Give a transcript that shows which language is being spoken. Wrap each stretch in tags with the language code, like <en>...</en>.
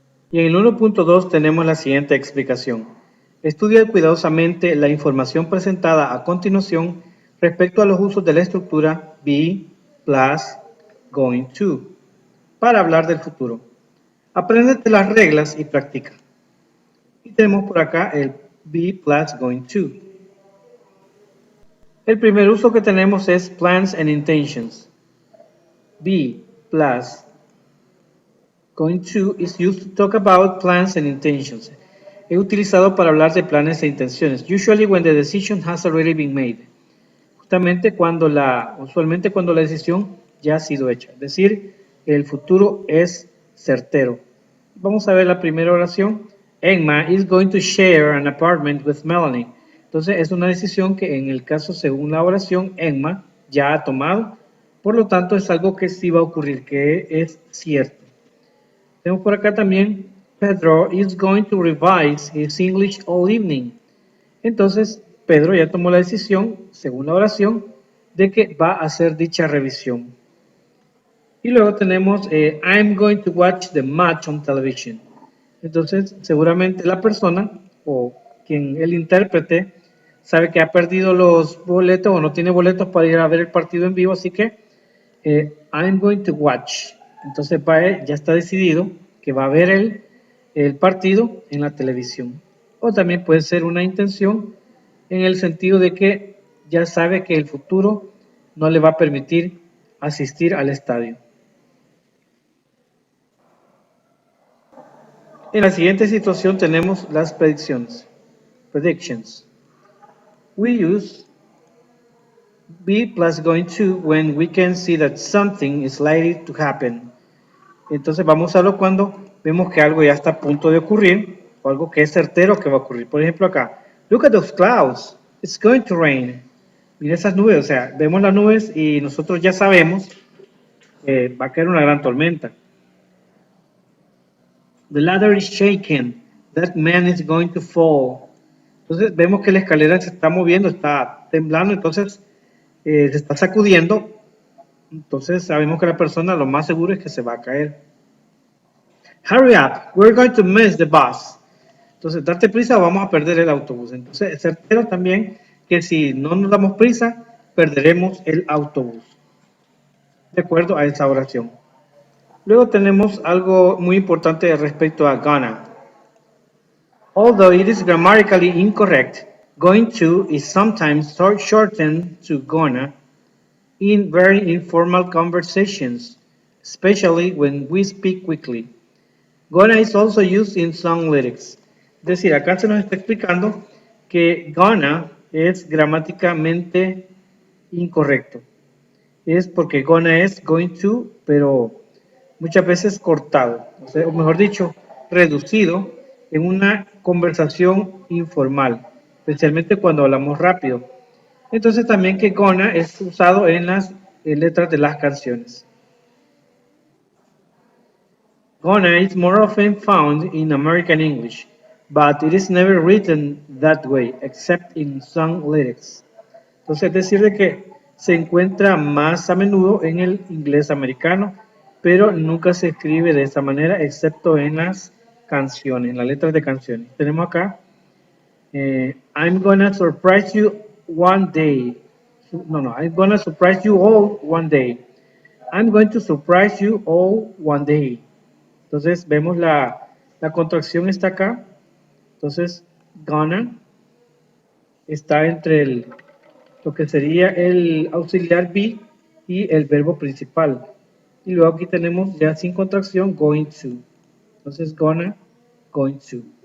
<es>Y en el 1.2 tenemos la siguiente explicación. Estudia cuidadosamente la información presentada a continuación respecto a los usos de la estructura be plus going to para hablar del futuro. Apréndete las reglas y practica. Y tenemos por acá el be plus going to. El primer uso que tenemos es</es> <en>plans and intentions. Be plus going to is used to talk about plans and intentions.</en> <es>Es utilizado para hablar de planes e intenciones.</es> <en>Usually when the decision has already been made.</en> <es>Usualmente cuando la decisión ya ha sido hecha. Es decir, el futuro es certero. Vamos a ver la primera oración.</es> <en>Emma is going to share an apartment with Melanie.</en> <es>Entonces es una decisión que en el caso según la oración Emma ya ha tomado. Por lo tanto es algo que sí va a ocurrir, que es cierto. Tenemos por acá también</es> <en>Pedro is going to revise his English all evening.</en> <es>Entonces Pedro ya tomó la decisión, según la oración, de que va a hacer dicha revisión. Y luego tenemos</es> <en>I'm going to watch the match on television.</en> <es>Entonces, seguramente la persona o el intérprete sabe que ha perdido los boletos o no tiene boletos para ir a ver el partido en vivo, así que</es> <en>I'm going to watch.</en> <es>Entonces ya está decidido que va a ver el partido en la televisión. O también puede ser una intención en el sentido de que ya sabe que el futuro no le va a permitir asistir al estadio. En la siguiente situación tenemos las predicciones.</es> <en>Predictions. We use be plus going to when we can see that something is likely to happen.</en> <es>Entonces vamos a usarlo cuando vemos que algo ya está a punto de ocurrir o algo que es certero que va a ocurrir. Por ejemplo acá,</es> <en>look at those clouds, it's going to rain.</en> <es>Mira esas nubes, o sea, vemos las nubes y nosotros ya sabemos que va a caer una gran tormenta.</es> <en>The ladder is shaking, that man is going to fall.</en> <es>Entonces vemos que la escalera se está moviendo, está temblando, entonces se está sacudiendo. Entonces sabemos que la persona lo más seguro es que se va a caer.</es> <en>Hurry up, we're going to miss the bus.</en> <es>Entonces, date prisa o vamos a perder el autobús. Entonces, es certero también que si no nos damos prisa, perderemos el autobús. De acuerdo a esa oración. Luego tenemos algo muy importante respecto a gonna.</es> <en>Although it is grammatically incorrect, going to is sometimes shortened to gonna in very informal conversations. especially when we speak quickly. Gonna is also used in song lyrics.</en> <es>Es decir, acá se nos está explicando que gonna es gramáticamente incorrecto. Es porque gonna es going to, pero muchas veces cortado, o mejor dicho, reducido en una conversación informal, especialmente cuando hablamos rápido. Entonces también que gonna es usado en las letras de las canciones.</es> <en>Gonna is more often found in American English, but it is never written that way, except in song lyrics.</en> <es>Entonces, es decir, de que se encuentra más a menudo en el inglés americano, pero nunca se escribe de esa manera, excepto en las canciones, en las letras de canciones. Tenemos acá,</es> <en>I'm gonna surprise you one day. No, I'm gonna surprise you all one day. I'm going to surprise you all one day.</en> <es>Entonces, vemos la contracción está acá. Entonces, gonna está entre lo que sería el auxiliar be y el verbo principal. Y luego aquí tenemos ya sin contracción going to. Entonces gonna, going to.</es>